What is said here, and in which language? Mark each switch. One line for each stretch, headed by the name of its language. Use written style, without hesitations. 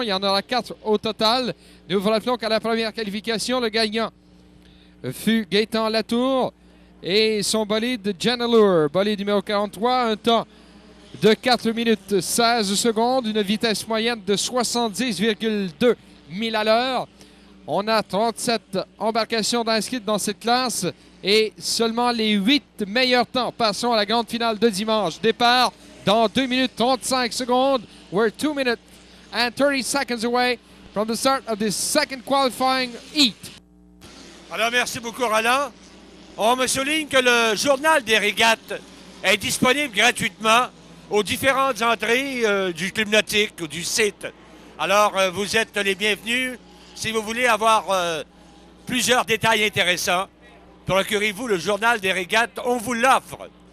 French: Il y en aura 4 au total. Nous vous rappelons qu'à la première qualification, le gagnant fut Gaétan Latour et son bolide Janelure, bolide numéro 43, un temps de 4 minutes 16 secondes, une vitesse moyenne de 70,2 milles à l'heure. On a 37 embarcations d'inscrites dans cette classe et seulement les 8 meilleurs temps. Passons à la grande finale de dimanche. Départ dans 2 minutes 35 secondes.
English: We're 2 minutes and 30 seconds away from the start of this second qualifying heat.
French: Alors, merci beaucoup, Roland. On me souligne que le journal des régates est disponible gratuitement aux différentes entrées du club nautique ou du site. Alors, vous êtes les bienvenus. Si vous voulez avoir plusieurs détails intéressants, procurez-vous le journal des régates. On vous l'offre.